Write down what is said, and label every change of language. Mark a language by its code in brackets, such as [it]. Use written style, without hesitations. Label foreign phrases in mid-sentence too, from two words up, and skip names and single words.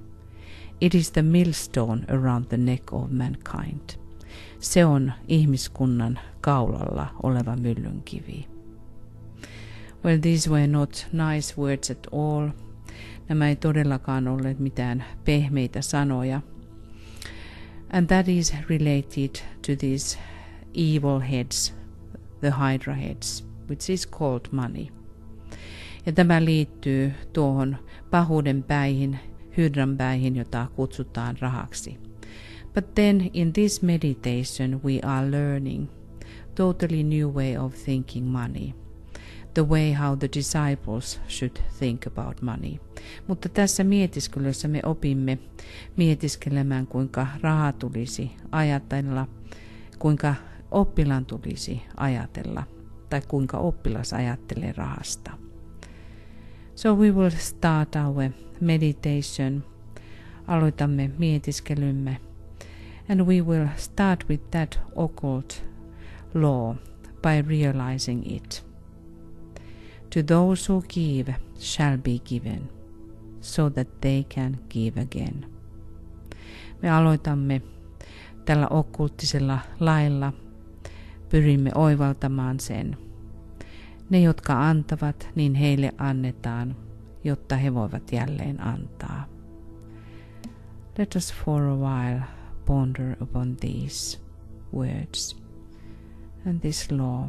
[en] It is the millstone around the neck of mankind. [fi] Se on ihmiskunnan kaulalla oleva myllynkivi. [en] Well, these were not nice words at all. [fi] Nämä ei todellakaan olleet mitään pehmeitä sanoja. [en] And that is related to these evil heads, the hydra heads, which is called money. [fi] Ja tämä liittyy tuohon pahuuden päihin, hydran päihin, jota kutsutaan rahaksi. [en] But then in this meditation we are learning totally new way of thinking money. The way how the disciples should think about money. [fi] Mutta tässä mietiskelyssä me opimme mietiskelemään, kuinka raha tulisi ajatella, kuinka oppilaan tulisi ajatella, tai kuinka oppilas ajattelee rahasta. [en] So we will start our meditation. [fi] Aloitamme mietiskelymme. [en] And we will start with that occult law by realizing it. To those who give shall be given, so that they can give again. [fi] Me aloitamme tällä okkulttisella lailla, pyrimme oivaltamaan sen. Ne, jotka antavat, niin heille annetaan, jotta he voivat jälleen antaa. [en] Let us for a while ponder upon these words and this law.